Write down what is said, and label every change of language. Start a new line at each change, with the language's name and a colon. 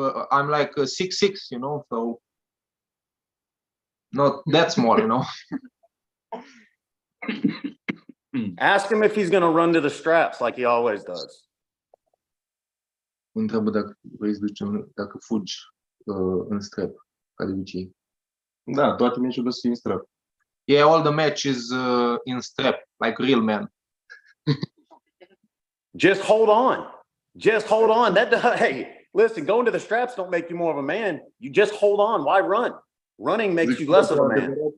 English: I'm like 6'6", you know, so not that small, you know. Ask him if he's going to run to the straps like he always does.
Romanian: Întreabă dacă fugi în strap, ca de obicei. Da, toate meciurile sunt în strap.
English: Yeah, all the matches in strap, like real man. Just hold on. Just hold on. Hey, listen, going to the straps don't make you more of a man. You just hold on. Why run? Running makes you less of a man.